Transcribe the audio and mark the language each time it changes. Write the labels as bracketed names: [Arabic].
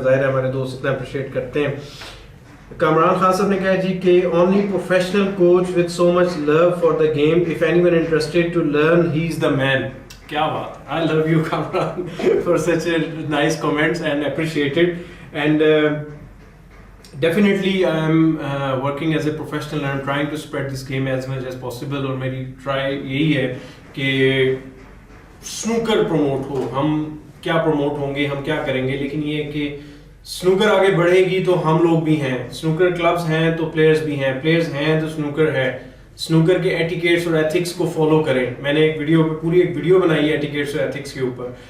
[Urdu] ظاہر ہے ہمارے دوست اتنا اپریشیٹ کرتے ہیں. کامران خان صاحب نے کہا جی کہ [English] Only professional coach with so much love for the game, if anyone interested to learn he is the man. [Urdu] کیا بات, [English] I love you Kamran for such a nice comments and appreciated. And definitely I am working as a professional and I'm trying to spread this game as much as possible. [Urdu] اور میری try یہی ہے کہ snooker promote ہو. ہم کیا promote ہوں گے, ہم کیا کریں گے, لیکن یہ کہ سنوکر آگے بڑھے گی تو ہم لوگ بھی ہیں, سنوکر کلبز ہیں تو پلیئرز بھی ہیں, پلیئرز ہیں تو سنوکر ہے. سنوکر کے ایٹیکیٹس اور ایتھکس کو فالو کریں. میں نے ایک ویڈیو پوری ایک ویڈیو بنائی ہے ایٹیکیٹس اور ایتھکس کے اوپر.